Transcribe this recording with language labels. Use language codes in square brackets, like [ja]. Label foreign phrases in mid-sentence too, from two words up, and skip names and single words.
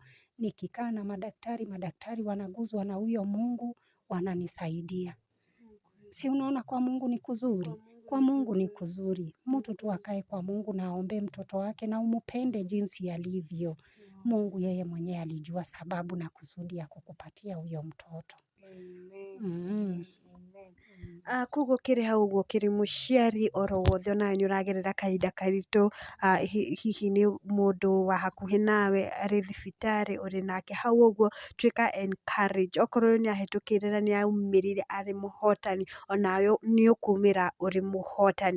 [sw] Nikikaa na madaktari wanaguzwa na huyo Mungu, wananisaidia. Si unaona kwa Mungu ni kuzuri? Kwa Mungu ni kuzuri. Mtu tu akae kwa Mungu na aombe mtoto wake na umupende jinsi alivyo. Mungu yeye mwenyewe alijua sababu na kusudi ya kukupatia huyo mtoto. [ki] Koguo kĩrĩ hau ũguo kĩrĩ mũciari oro wothe ona nĩ ũragerera kahinda karitũ, hihi nĩ mũndũ wa hakuhĩ nawe arĩ thibitarĩ ũrĩ nake hau ũguo, tuĩka encourage. Okorwo nĩ ahĩtũkĩire na nĩ aumĩrire arĩ mũhotani, onawe nĩ ũkumĩra ũrĩ mũhotani.